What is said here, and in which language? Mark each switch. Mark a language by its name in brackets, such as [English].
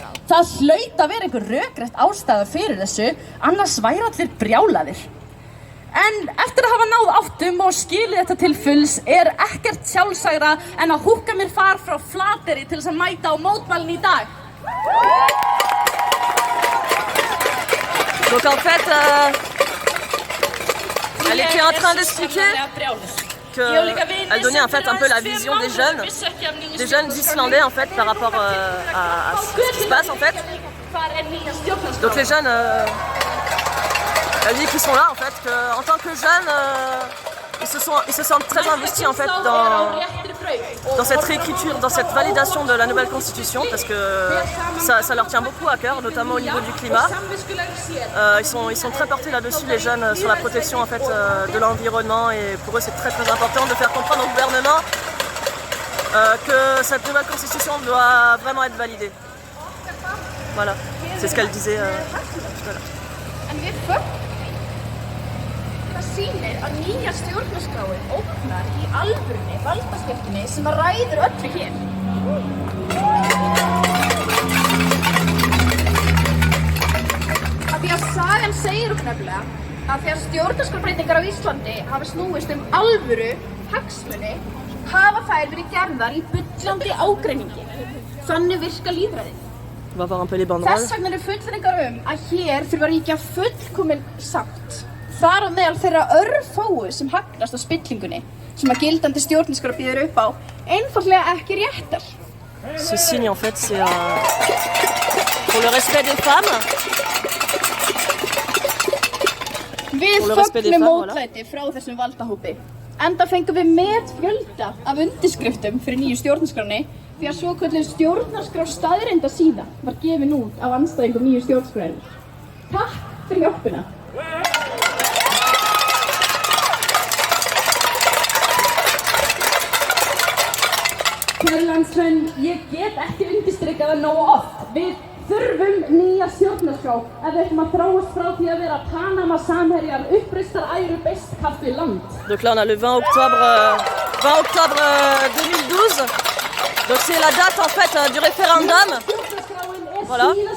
[Icelandic] Það hlaut að vera einhver rökrétt ástæða fyrir þessu, annars væru allir brjálaðir. En eftir að hafa náð áttum og skilið þetta til fulls ekkert sjálfsægra en að húkka mér far frá Flateyri til þess að mæta á mótmælin í dag. [French] Donc en fait, elle était en train d'expliquer qu'elle donnait en fait un peu la vision des jeunes Islandais en fait par rapport à ce qui se passe en fait. Donc les jeunes, elle dit qu'ils sont là en fait, qu'en tant que jeunes, ils se sentent très investis en fait dans cette réécriture, dans cette validation de la nouvelle constitution parce que ça leur tient beaucoup à cœur, notamment au niveau du climat. Ils sont très portés là-dessus les jeunes sur la protection en fait de l'environnement et pour eux c'est très très important de faire comprendre au gouvernement que cette nouvelle constitution doit vraiment être validée. Voilà, c'est ce qu'elle disait tout à l'heure. [Icelandic] Það sýnir að nýja stjórnarskráin ógnar í alvörunni valdaskiptinni sem að ræður öllu hér. Af því að sagan segir okkur nefnilega að þegar stjórnarskrárbreytingar á Íslandi hafa snúist alvöru hagsmuni hafa þær verið gerðar í bullandi ágreiningi. Þannig virka lýðræðið. Þess vegna eru fullyrðingar að hér þurfa að ríkja fullkomin sátt. Þar á meðal þeirra örfáu sem hagnast á spillingunni sem að gildandi stjórnarskrá býður upp á einfaldlega ekki réttar. [French] Ce signe en fait c'est pour le respect des femmes. [Icelandic] Við fögnum mótlæti frá þessum valdahópi. Enda fengum við metfjölda af undirskriftum fyrir nýju stjórnarskránni því að svokölluð stjórnarskrá staðreyndasíða var gefin út af andstæðingum nýju stjórnarskrárinnar. Takk fyrir hjálpina. Kæru landsmenn, ég get ekki undirstrikað það nógu oft. Við þurfum nýja stjórnarskrá ef við ætlum að þróast frá því að vera Panama-samherjar, uppreistar æru best kaffi land. [French] Donc là on a le 20 octobre 2012. Donc c'est la date en fait du référendum. Voilà.